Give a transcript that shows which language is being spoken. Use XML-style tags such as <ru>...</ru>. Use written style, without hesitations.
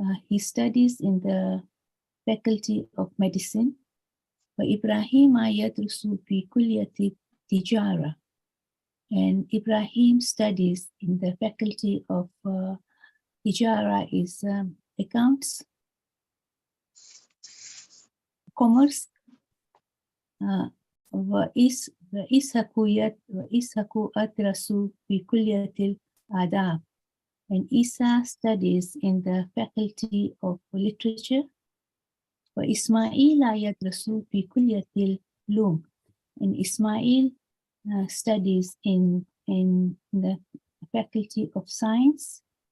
<en>He studies in the faculty of medicine.</en> <ar>وإبراهيم يدرس في كلية التجارة.</ar> <en>And Ibrahim studies in the faculty of Tijara is accounts, commerce.</en> <ar>وإسحاق أدرس في كلية الآداب.</ar> <en>And Isa studies in the faculty of literature.</en> <ar>وإسماعيل يدرس في كلية العلوم.</ar> <en>And Ismail studies in the faculty of science.</en>